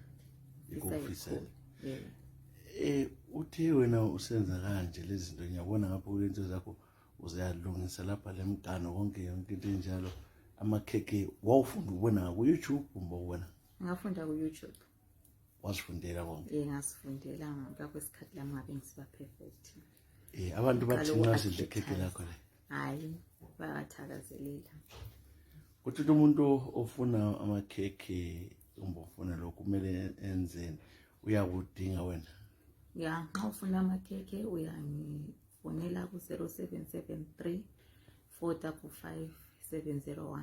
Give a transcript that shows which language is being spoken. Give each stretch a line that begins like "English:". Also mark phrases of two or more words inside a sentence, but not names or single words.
North Ndebele: Uthe wena usenza kanje lezi zinto, ngiyabona ngapha kulento zakho uzayalungisa lapha lemgano konke yonke into enjalo, amakhekhe wawufunda ubona ku-YouTube kumbe ubona? Ngafunda ku-YouTube. Wasifundela konke? Ngasifundela ngakwesikhathi lami ngabe ngisiba perfect. Abantu bathi nasidle ikhekhe lakho le? Hayi, bayathakazelela. Kuthi umuntu ofuna amakhekhe kumbe ufuna lokhu kumele enzeni, uyakudinga wena? Ya, nxa ufuna amakhekhe uyangifonela ku-0773 455 701.